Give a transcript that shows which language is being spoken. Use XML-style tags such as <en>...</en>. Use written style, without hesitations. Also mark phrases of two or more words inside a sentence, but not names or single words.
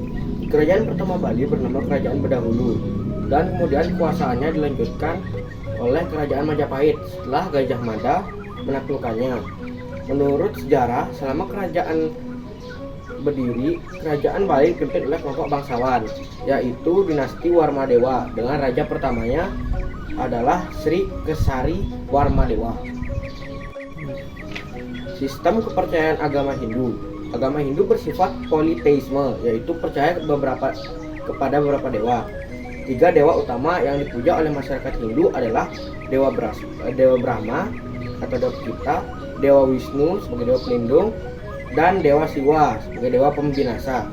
<id>Kerajaan pertama Bali bernama Kerajaan Bedahulu, dan kemudian kekuasaannya dilanjutkan oleh Kerajaan Majapahit setelah Gajah Mada menaklukkannya. Menurut sejarah, selama kerajaan berdiri, Kerajaan Bali dipimpin oleh kelompok bangsawan, yaitu dinasti Warmadewa, dengan raja pertamanya adalah Sri Kesari Warmadewa. Sistem kepercayaan agama Hindu. Agama Hindu bersifat politeisme, yaitu percaya kepada beberapa dewa. 3 dewa utama yang dipuja oleh masyarakat Hindu adalah Dewa Brahma atau Dewa Kita, Dewa Wisnu sebagai dewa pelindung, dan Dewa Siwa sebagai dewa pembinasa.</id>